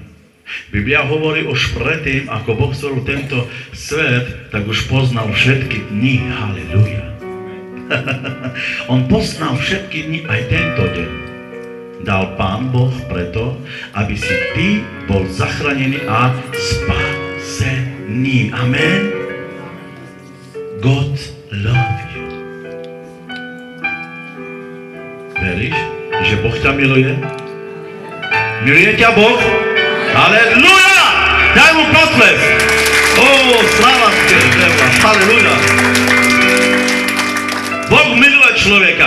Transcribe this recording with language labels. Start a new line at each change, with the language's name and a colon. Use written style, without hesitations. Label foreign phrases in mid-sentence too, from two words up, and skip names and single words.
Slovak: Biblia hovorí už predtým, ako Boh stvoril tento svet, tak už poznal všetky dni. Halleluja. On poznal všetky dni, aj tento deň. Dal Pán Boh preto, aby si ty bol zachránený a spasený.
English: Amen. God love you.
Slovak: Veríš, že Boh ťa miluje? Miluje ťa Boh? Halleluja! Daj mu potlesk! Sláva Tebe! Halleluja! Boh miluje človeka.